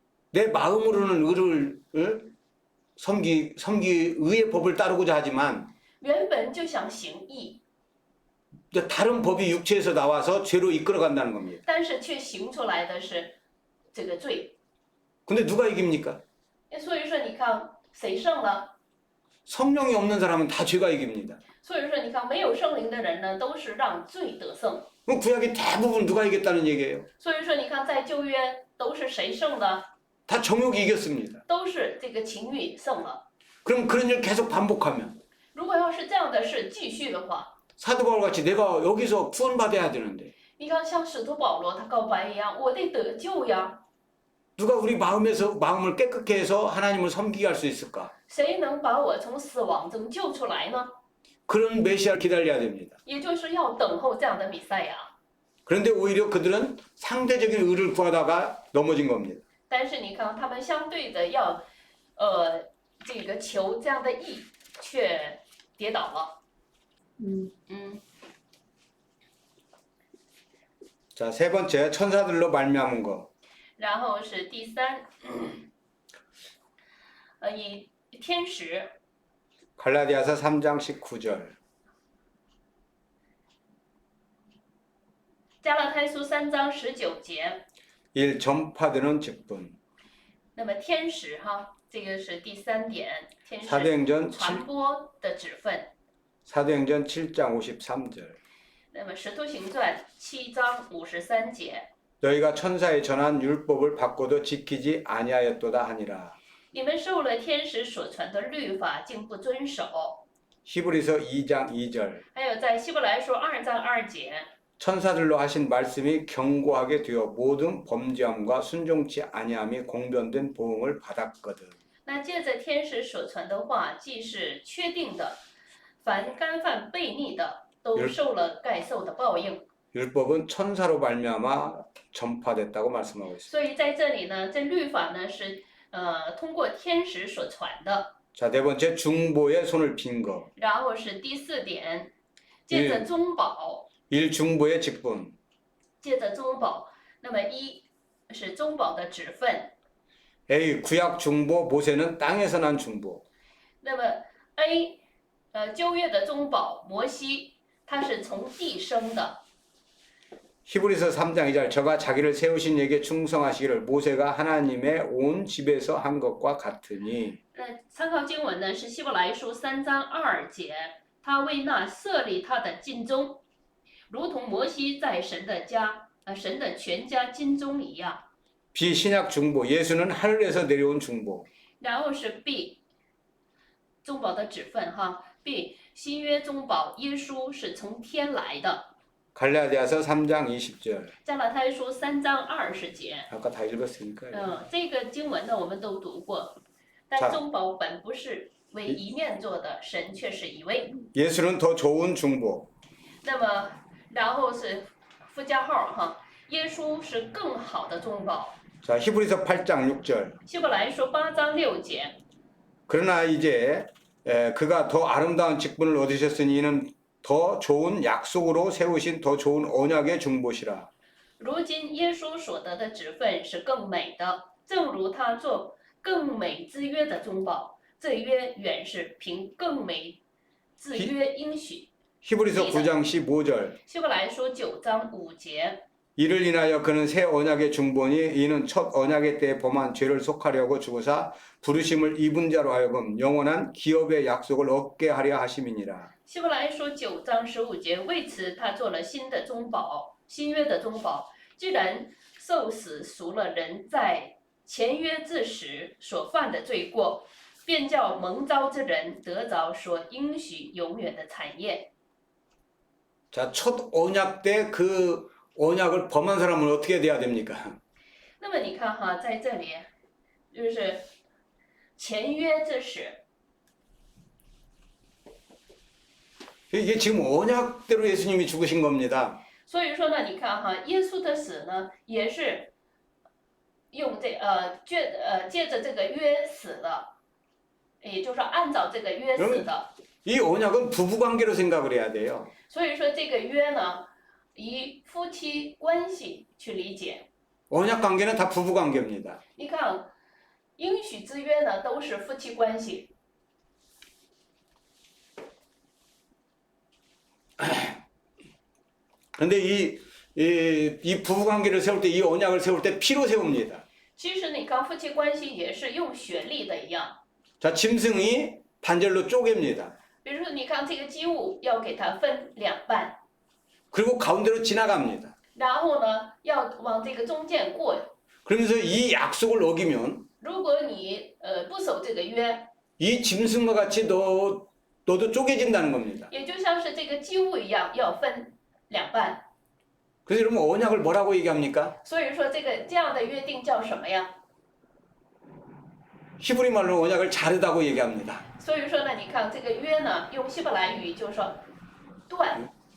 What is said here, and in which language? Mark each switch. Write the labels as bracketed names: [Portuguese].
[Korean] 내 마음으로는 의를 섬기 의의 법을 따르고자 하지만 [Chinese] 原本就想行义， [Korean] 다른 법이 육체에서 나와서 죄로 이끌어간다는 겁니다. [Chinese] 但是却行出来的是这个罪。 [Korean] 근데 누가 이깁니까? [Chinese] 所以说，你看谁胜了？ [Korean] 성령이 없는 사람은 다 죄가 이깁니다. [Chinese] 所以说，你看没有圣灵的人呢，都是让罪得胜。 [Korean] 그럼 구약이 대부분 누가 이겼다는 얘기예요. [Chinese] 所以说，你看在旧约都是谁胜的？ [Korean] 다 정욕이 이겼습니다. [Chinese] 都是这个情欲胜了。 [Korean] 그럼 그런 일 계속 반복하면 [Chinese] 如果要是这样的事继续的话， [Korean] 사도 바울 같이 내가 여기서 구원받아야 되는데 [Chinese] 你看像使徒保罗他告白一样，我得得救呀， [Korean] 누가 우리 마음을 깨끗게 해서 하나님을 섬기게 할 수 있을까? [Chinese] 谁能把我从死亡中救出来呢？ [Korean] 그런 메시아를 기다려야 됩니다. [Chinese] 也就是要等候这样的弥赛亚。 [Korean] 그런데 오히려 그들은 상대적인 의를 구하다가 넘어진 겁니다. [Chinese] 但是你看，他们相对的要，这个求这样的义，却跌倒了。 [Korean] 자, 세 번째 천사들로 말미암은 거. [Chinese] 然后是第三，以天使， [Korean] 갈라디아서 3장 19절. [Chinese] 加拉太书3章19节。 [Korean] 1. 전파되는 직분. [Chinese] 那么天使哈，这个是第3点，天使 [Korean] 사도행전 [Chinese] 传播的职分。 [Korean] 사도행전 7장 53절. [Chinese] 那么使徒行传7章53节， [Korean] 너희가 천사에 전한 율법을 받고도 지키지 아니하였도다 하니라. [Chinese] 你们受了天使所传的律法，竟不遵守。 [Korean] 히브리서 2장 2절. [Chinese] 还有在希伯来书2章2节， [Korean] 천사들로 하신 말씀이 경고하게 되어 모든 범죄함과 순종치 아니함이 공변된 보응을 받았거든. [Chinese] 那借着天使所传的话，既是确定的，凡干犯悖逆的，都受了该受的报应。 [Korean] 율법은 천사로 말미암아 전파됐다고 말씀하고 있습니다. [Chinese] 所以在这里呢，这律法呢是通过天使所传的。 [Korean] 자, 네 번째 중보에 손을 핀 거. [Chinese] 然后是第4点，借着中保， [Korean] 1. 중보의 직분. [Chinese] 借着中保。那么1是中保的职分， A. [Korean] 구약 중보 모세는 땅에서 난 중보. [Chinese] 那么 A 旧约的中保摩西，他是从地生的。 [Korean] 히브리서 3장 2절 저가 자기를 세우신 이에게 충성하시기를 모세가 하나님의 온 집에서 한 것과 같으니. [Chinese] 参考经文呢是希伯来书3章2节，他为那设立他的尽忠，如同摩西在神的家，神的全家尽忠一样。 B. [Korean] 신약 중보 예수는 하늘에서 내려온 중보. [Chinese] 然后是 B 中保的职分哈 ，B 新约中保耶稣是从天来的。 [Korean] 갈라디아서 3장 20절. [Chinese] 加拉太书3章20节， [Korean] 아까 다 읽었으니까. [Chinese] 这个经文呢我们都读过，但中保本不是为一面做的，神却是一位。 [Korean] 예수는 더 좋은 중보. [Chinese] 那么然后是附加号哈，耶稣是更好的中保。 [Korean] 자, 히브리서 8장 6절. [Chinese] 希伯来书8章6节， [Korean] 그러나 이제 그가 더 아름다운 직분을 얻으셨으니 이는 더 좋은 약속으로 세우신 더 좋은 언약의 중보시라. [Chinese] 如今耶稣所得的职分是更美的，正如他做更美之约的中保，这约原是凭更美之约应许。 [Korean] 히브리서 9장 15절. [Chinese] 希伯来书9章5节， [Korean] 이를 인하여 그는 새 언약의 중보니 이는 첫 언약의 때에 범한 죄를 속하려고 죽으사 부르심을 입은 자로 하여금 영원한 기업의 약속을 얻게 하려 하심이니라. [Chinese] 希伯来书9章15节，为此他做了新的中保，新约的中保，既然受死赎了人在前约之时所犯的罪过，便叫蒙召之人得着所应许永远的产业。 [Korean] 자, 첫 언약 때 그 언약을 범한 사람은 어떻게 돼야 됩니까? [Chinese] 那么你看哈，在这里就是前约之时， [Korean] 이게 지금 언약대로 예수님이 죽으신 겁니다. [Chinese] 所以说呢，你看哈，耶稣的死呢，也是用借着这个约死的，也就是说按照这个约死的。 [Korean] 이 언약은 부부관계로 생각을 해야 돼요. [Chinese] 所以说这个约呢，以夫妻关系去理解。 [Korean] 언약 관계는 다 부부관계입니다. [Chinese] 你看，应许之约呢，都是夫妻关系。 [Korean] 그런데 이 부부관계를 세울 때 이 언약을 세울 때 피로 세웁니다. [Chinese] 其实你看，夫妻关系也是用血立的一样。 [Korean] 자, 짐승이 반절로 쪼갭니다. [Chinese] 比如说，你看这个鸡物要给它分2半， [Korean] 그리고 가운데로 지나갑니다. [Chinese] 然后呢，要往这个中间过。 [Korean] 그러면서 이 약속을 어기면 [Chinese] 如果你不守这个约， [Korean] 이 짐승과 같이 너 너도 쪼개진다는 겁니다. [Chinese] 也就像是这个祭物一样，要分两半。 [Korean] 그래서 여러분 언약을 뭐라고 얘기합니까? [Chinese] 所以说这样的约定叫什么呀？ [Korean] 히브리 말로 언약을 자르다고 얘기합니다. [Chinese] 所以说呢，你看这个约呢，用希伯来语就是说断，